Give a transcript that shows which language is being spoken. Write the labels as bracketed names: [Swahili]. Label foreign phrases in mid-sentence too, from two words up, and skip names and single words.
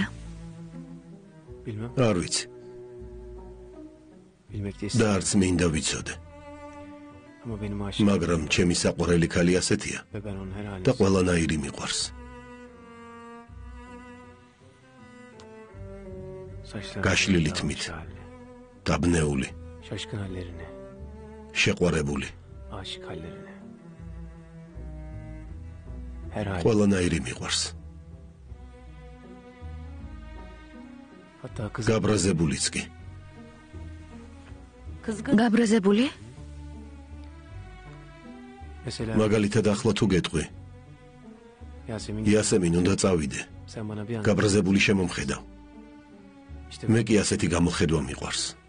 [Turkish] Bilmem. [Georgian] არ ვიცი. [Turkish] Bilmek de [Georgian] და [Turkish] istedim. [Georgian] არც მინდა ვიცოდე. [Turkish] Ama benim aşığım. [Georgian] მაგრამ ჩემი საყვარელი ქალი ასეთია [Turkish] Ve ben onun her halini [Georgian] და ყველანაირი მიყვარს. [Turkish] saçlarını, Gaşlili dağılmış tmit. halini, [Georgian] დაბნეული, [Turkish] şaşkın hallerini, [Georgian] შეყვარებული, [Turkish] aşık hallerini. Her hali. [Georgian] ყველანაირი მიყვარს. [Turkish] Hatta kız [Georgian] გაბრაზებულიც კი. გაბრაზებული? [Turkish] mesela [Georgian] მაგალითად ახლა თუ გეტყვი, [Turkish] Yasemin [Georgian] იასემინ უნდა წავიდე. [Turkish] sen bana bir an [Georgian] გაბრაზებული შემომხედავ. [Turkish] işte [Georgian] მე კი ასეთი გამოხედვა მიყვარს.